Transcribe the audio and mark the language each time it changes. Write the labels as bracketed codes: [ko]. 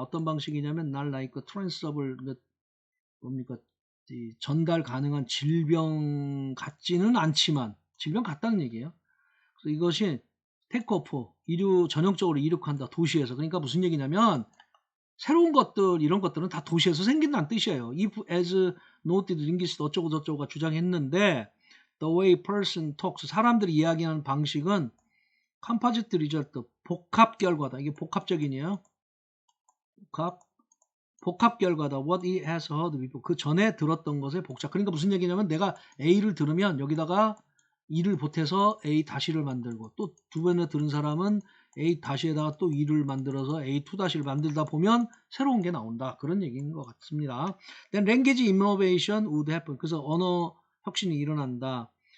[ko] 어떤 방식이냐면 날 [en] like transferable, [ko] 뭡니까, 전달 가능한 질병 같지는 않지만 질병 같다는 얘기예요. 그래서 이것이 테이크오프, 전형적으로 이륙한다 도시에서. 그러니까 무슨 얘기냐면 새로운 것들, 이런 것들은 다 도시에서 생긴다는 뜻이에요. [en] If as noted linguist [ko] 어쩌고 저쩌고가 주장했는데 [en] the way person talks, [ko] 사람들이 이야기하는 방식은 [en] composite result, [ko] 복합 결과다. 이게 복합적이네요. 복합 결과다. [en] What he has heard before. [ko] 그 전에 들었던 것의 복잡. 그러니까 무슨 얘기냐면 내가 A를 들으면 여기다가 E를 보태서 A 다시를 만들고, 또 두 번에 들은 사람은 A 다시에다가 또 E를 만들어서 A2 다시를 만들다 보면 새로운 게 나온다. 그런 얘기인 것 같습니다. [en] Then language innovation would happen. [ko] 그래서 언어 혁신이 일어난다.